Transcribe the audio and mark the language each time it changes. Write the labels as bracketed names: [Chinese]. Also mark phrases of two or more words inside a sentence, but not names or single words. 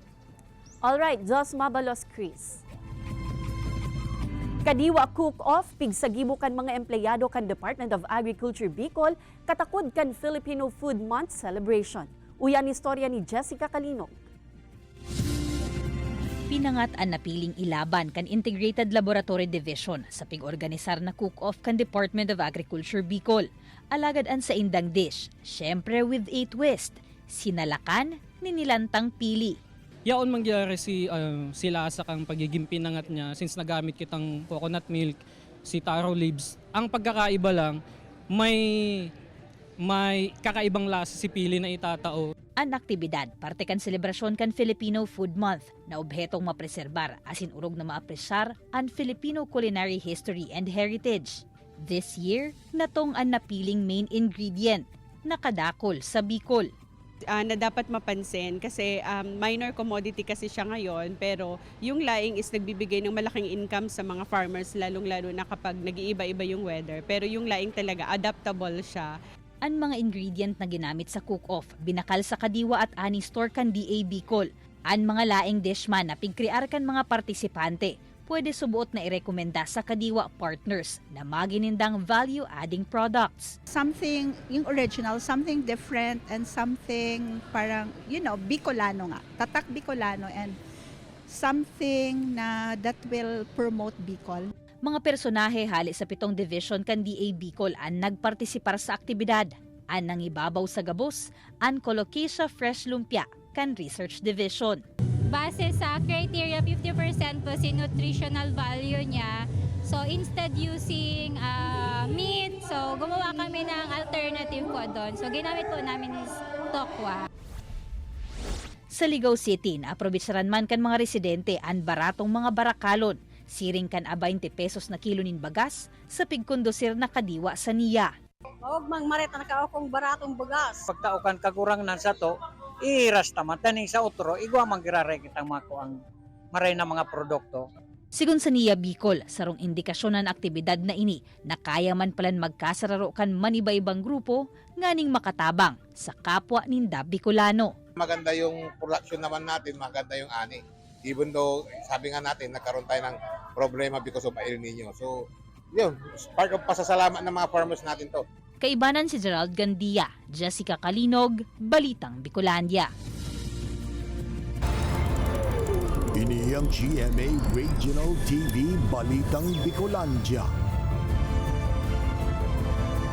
[Bikol] Alright, Jos Mabalos, Chris. Kadiwa cook-off, pigsagibo kan mga empleyado kan Department of Agriculture Bicol, katakod kan [English] Filipino Food Month celebration. [Bikol] Uyan istorya ni Jessica Kalinog. Pinangat ang napiling ilaban kan Integrated Laboratory Division sa pig-organisar na cook-off kan Department of Agriculture Bicol. Alagad an sa indang dish, syempre [English] with a twist, [Bikol] sinalakan ni nilantang pili. Yaon mangyari sila sa kang pagiging pinangat niya since nagamit kitang [English] coconut milk, [Bikol] si taro leaves. Ang pagkakaiba lang, may kakaibang lasa si pili na itatao. Ang aktibidad, parte kan selebrasyon kan Filipino Food Month na obhetong mapreserbar asin urog na maapresyar ang [English] Filipino culinary history and heritage. This year, [Bikol] natong ang napiling [English] main ingredient, [Bikol] nakadakol sa Bicol. [Filipino] Na dapat mapansin kasi [English] minor commodity [Filipino] kasi siya ngayon, pero yung laing is nagbibigay ng malaking income sa mga farmers, lalong-lalo na kapag nag-iiba-iba yung weather. Pero yung laing talaga adaptable siya. Ang mga ingredient na ginamit sa cook-off, [Bikol] binakal sa Kadiwa at Ani Store kan DA Bicol. Ang mga laing dishman na pigkrear kan mga partisipante, pwede subuot na irekomenda sa Kadiwa partners na maginindang [English] value-adding products. Something, yung original, something different and something parang, Bicolano nga. Tatak Bicolano and something na that will promote Bicol. [Bikol] Mga personahe hali sa 7 division kan DA Bicol ang nagpartisipar sa aktibidad. Ang nangibabaw sa gabos, ang Colocasia Fresh Lumpia kan Research Division. Base sa criteria, 50% po si [English] nutritional value [Bikol] niya. [Filipino] So [English] instead using meat, [Filipino] so gumawa kami ng alternative po doon. So ginamit po namin is tokwa. [Bikol] Sa Ligao City, naaprovitsaran man kan mga residente ang baratong mga barakalon. Siring kan a 20 pesos na kilo nin bagas sa pigkondosir na Kadiwa sa Niya. Huwag mang marita na kaokong baratong bagas. Pagtaukan kagurang nan sa to, iras taman taning sa utro, igwa manggirare kitang mako ang maray na mga produkto. Sigun sa Niya Bicol, sarong indikasyon ng aktibidad na ini na kaya man palan magkasararo kan maniba-ibang grupo nganing makatabang sa kapwa ninda Bicolano. [Filipino] Maganda yung production naman natin, maganda yung ani. [English] Even though, [Filipino] sabi nga natin, nagkaroon tayo ng problema because of El Nino. So, yun, [English] part of [Filipino] pasasalamat ng mga farmers natin to. [Bikol] Kaibanan si Gerald Gandia, Jessica Kalinog, Balitang Bicolandia. Ini ang GMA Regional TV Balitang Bicolandia.